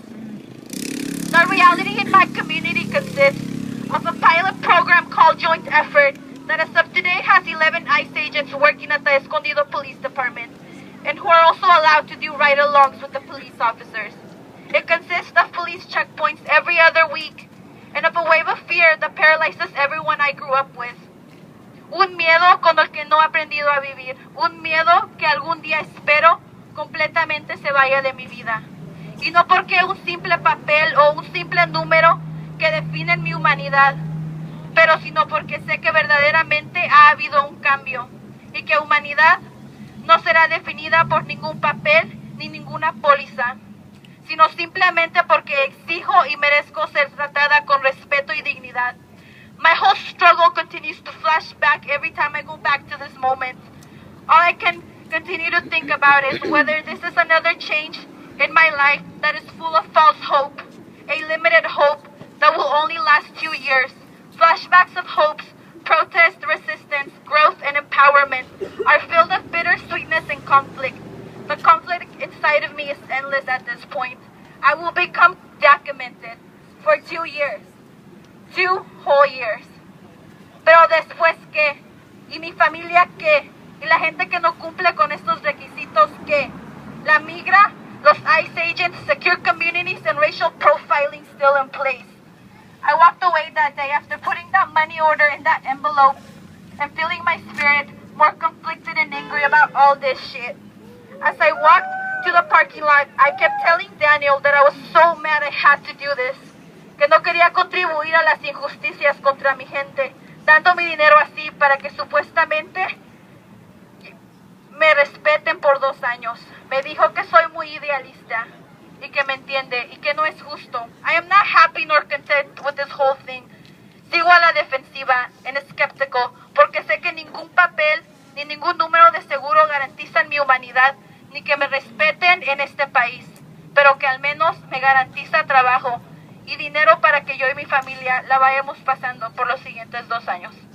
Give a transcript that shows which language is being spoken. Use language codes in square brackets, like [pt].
[en] The reality in my community consists of a pilot program called Joint Effort that as of today has 11 ICE agents working at the Escondido Police Department and who are also allowed to do ride-alongs with the police officers. It consists of police checkpoints every other week and of a wave of fear that paralyzes everyone I grew up with. [es] Un miedo con el que no he aprendido a vivir. Un miedo que algún día espero completamente se vaya de mi vida. Y no porque un simple papel o un simple número que definen mi humanidad, pero sino porque sé que verdaderamente ha habido un cambio y que humanidad no será definida por ningún papel ni ninguna póliza, sino simplemente porque exijo y merezco ser tratada con respeto y dignidad. [en] My whole struggle continues to flash back every time I go back to this moment. All I can continue to think about is whether this is another change in my life that is full of false hope, a limited hope that will only last 2 years. Flashbacks of hopes, protest, resistance, growth, and empowerment are filled with bittersweetness and conflict. The conflict inside of me is endless at this point. I will become documented for 2 years. 2 whole years. [es] Pero después, ¿qué? ¿Y mi familia qué? ¿Y la gente que no cumple con estos requisitos qué? La migra, los [en] ICE agents, secure communities, and racial profiling still in place. I walked away that day after putting that money order in that envelope and feeling my spirit more conflicted and angry about all this shit. As I walked to the parking lot, I kept telling Daniel that I was so mad I had to do this, [es] que no quería contribuir a las injusticias contra mi gente, dando mi dinero así para que supuestamente me respeten por 2 años. Me dijo que soy muy idealista y que me entiende y que no es justo. [en] I am not happy nor content with this whole thing. [es] Sigo a la defensiva and escéptico porque sé que ningún papel ni ningún número de seguro garantizan mi humanidad ni que me respeten en este país, pero que al menos me garantiza trabajo y dinero para que yo y mi familia la vayamos pasando por los siguientes 2 años.